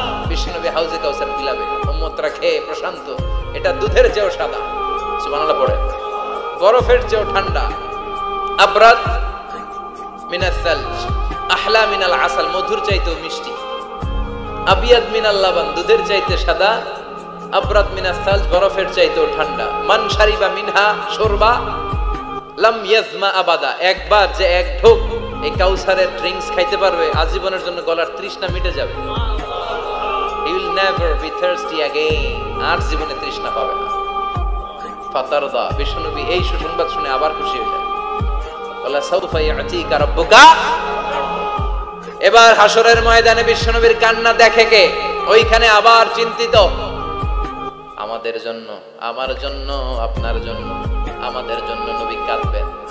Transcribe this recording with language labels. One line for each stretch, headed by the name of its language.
Bangla: বিশ্বনবী হাউজে কাউসার বিলাবে, উম্মতরা খেয়ে প্রশান্ত। এটা দুধের চেয়েও সাদা, সুবহানাল্লাহ পড়ে, বরফের চেয়েও ঠান্ডা,
Arabic: আবরাদ মিনাস সালজ, আহলা মিনাল আসাল,
Bangla: মধুর চাইতেও মিষ্টি,
Arabic: আবিয়াদ মিনাল লাবান,
Bangla: দুধের চাইতে সাদা, আবরাদ মিনাস সালজ, বরফের চাইতেও ঠান্ডা।
Arabic: মান শারিবা মিনহা শুরবা লাম ইয়াজমা আবাদা,
Bangla: একবার যে এক ঢোক এই কাউসারের ড্রিঙ্কস খাইতে পারবে, আজীবনের জন্য গলার তৃষ্ণা মিটে যাবে।
English: He will never be thirsty again,
Bangla: আর জীবনে তৃষ্ণা পাবে না। ফাতারদা, বিশ্বনবী এই সুসংবাদ শুনে আবার খুশি হলেন।
Arabic: ওয়ালা সাউফা ইয়াতিকা রাব্বুকা।
Bangla: এবার হাসরের ময়দানে বিশ্বনবীর কান্না দেখে কে? ওইখানে আবার চিন্তিত, আমাদের জন্য, আমার জন্য, আপনার জন্য, আমাদের জন্য নবী কাঁদবেন।